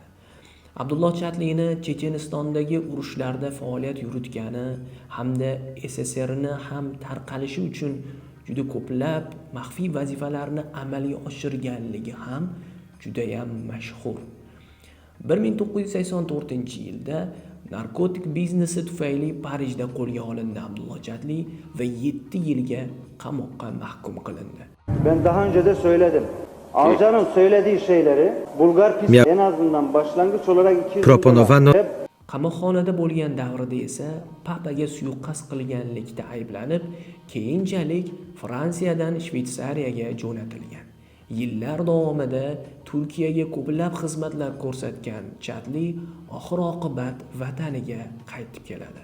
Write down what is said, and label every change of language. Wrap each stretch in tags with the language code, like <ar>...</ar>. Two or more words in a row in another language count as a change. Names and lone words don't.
<uz>Abdulloh Chatlini Chechenistondagi urushlarda faoliyat yuritgani hamda SSRni ham tarqalishi uchun juda ko'plab maxfiy vazifalarni amalga oshirganligi ham juda ham mashhur. 1984-yilda narkotik biznesi tufayli Parijda qo'lga olindi Abdulloh Chatli ve 7 yilga qamoqqa mahkum qilindi.</uz> <tr>Ben daha önce de söyledim. Avcı'nın söylediği şeyleri Bulgar pis en azından başlangıç olarak 200</tr> <uz>Qamoqxonada bo'lgan davrida esa papaga suiqasd qilganlikda ayblanib, keyinchalik Fransiyadan Shveysariyaga jo'natilgan. Yillar davomida Turkiyaga ko'plab xizmatlar ko'rsatgan Chatli oxir-oqibat vataniga qaytib keladi.</uz>